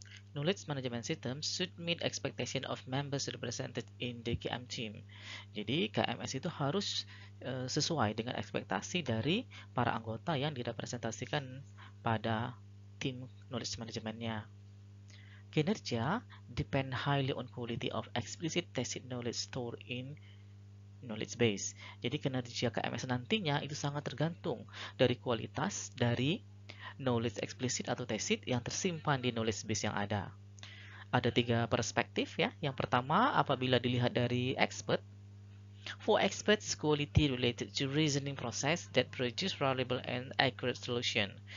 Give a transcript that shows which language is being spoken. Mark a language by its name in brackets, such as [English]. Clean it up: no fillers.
[English] Knowledge management system should meet expectation of members represented in the KM team. [Indonesian] Jadi KMS itu harus sesuai dengan ekspektasi dari para anggota yang direpresentasikan pada tim knowledge managementnya. [English] Kinerja depend highly on quality of explicit tacit knowledge stored in knowledge base. [Indonesian] Jadi kinerja KMS nantinya itu sangat tergantung dari kualitas dari knowledge eksplisit atau tacit yang tersimpan di knowledge base yang ada. Ada 3 perspektif ya. Yang pertama, apabila dilihat dari expert, [English] for experts, quality related to reasoning process that produce reliable and accurate solution.